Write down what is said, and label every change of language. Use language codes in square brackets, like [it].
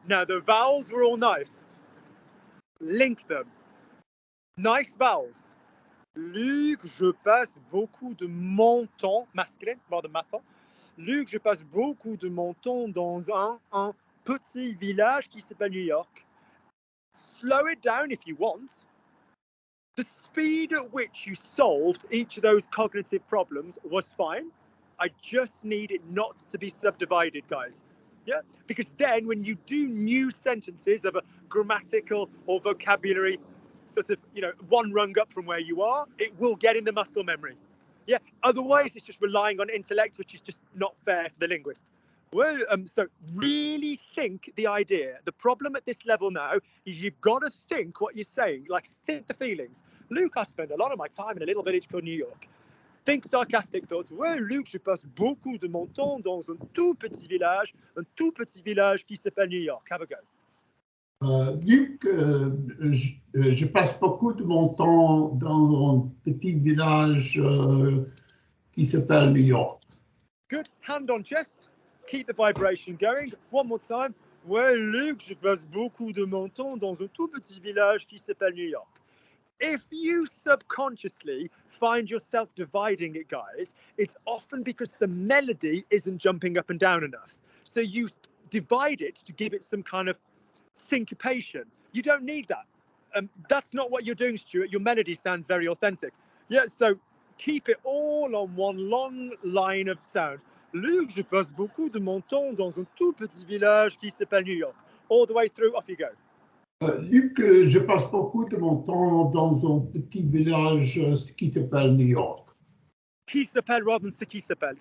[en] Now the vowels were all nice. Link them. Nice vowels. [fr] Luc, je passe beaucoup de mon temps, masculine, voire de ma temps. Luc, je passe beaucoup de mon temps dans un petit village qui s'appelle New York. [en] Slow it down if you want. The speed at which you solved each of those cognitive problems was fine. I just need it not to be subdivided, guys. Yeah, because then when you do new sentences of a grammatical or vocabulary sort of, one rung up from where you are, it will get in the muscle memory. Yeah, otherwise it's just relying on intellect, which is just not fair for the linguist. Well, so really think the idea. The problem at this level now is you've got to think what you're saying, like think the feelings. Luc, I spend a lot of my time in a little village called New York. Think sarcastic thoughts. [fr] Ouais, Luc, je passe beaucoup de mon temps dans un tout petit village qui s'appelle New York. [en] Have a go. [fr] Luc, je passe beaucoup de mon temps dans un petit village qui s'appelle New York. [en] Good. Hand on chest. Keep the vibration going. One more time. [fr] Ouais, Luc, je passe beaucoup de mon temps dans un tout petit village qui s'appelle New York. [en] If you subconsciously find yourself dividing it, guys, it's often because the melody isn't jumping up and down enough. So you divide it to give it some kind of syncopation. You don't need that. That's not what you're doing, Stuart. Your melody sounds very authentic. Yeah, so keep it all on one long line of sound. [fr] Luc, je passe beaucoup de mon temps dans un tout petit village qui s'appelle New York. [en] All the way through, off you go. [fr] Luc, je passe beaucoup de mon temps dans un petit village qui s'appelle New York. Qui s'appelle [en] rather than [fr] ce qui s'appelle.